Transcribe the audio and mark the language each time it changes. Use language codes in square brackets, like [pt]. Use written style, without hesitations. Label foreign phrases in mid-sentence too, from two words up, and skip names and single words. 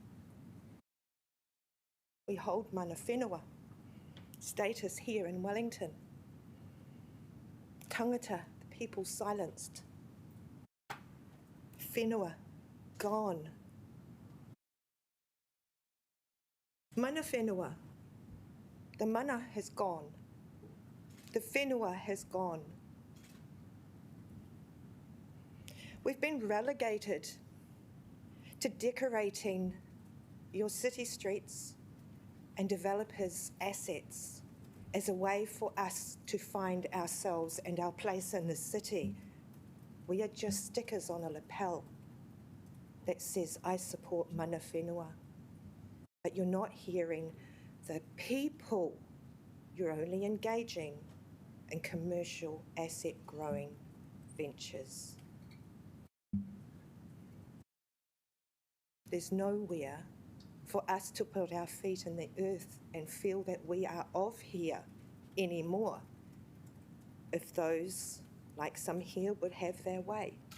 [en] We hold [mi] mana whenua [en] status here in Wellington. Tangata, the people silenced. Whenua, gone. [mi] Mana whenua, [en] the mana has gone. The whenua has gone. We've been relegated to decorating your city streets and developers' assets as a way for us to find ourselves and our place in the city. We are just stickers on a lapel that says, I support [mi] mana whenua. [en] But you're not hearing the people. You're only engaging in commercial asset growing ventures. There's nowhere for us to put our feet in the earth and feel that we are of here anymore if those, like some here, would have their way.